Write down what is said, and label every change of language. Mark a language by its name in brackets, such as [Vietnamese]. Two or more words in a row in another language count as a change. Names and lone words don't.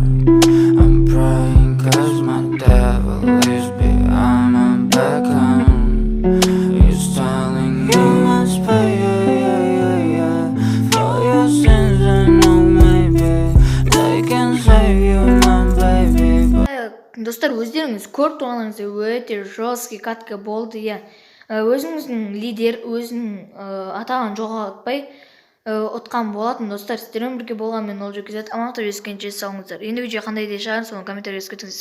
[English] I'm praying cause my devil is behind my back, he's telling me you must pay, for your sins, and no, maybe they can save you, you my baby, but [Kazakh] достар, өздеріңіз көріп тұрғаныңыздай өте [Russian] жесткий катка [Kazakh] болды. Өзіңіздің лидер, өзінің атағын жоғалтпай ұтқан болатын. Достар, сіздермен бірге болған мен Ендігі. Амандықта жүздескенше сау болыңыздар. Енді видео қандай идея шығар, соны комментарийге жазып кетіңіздер.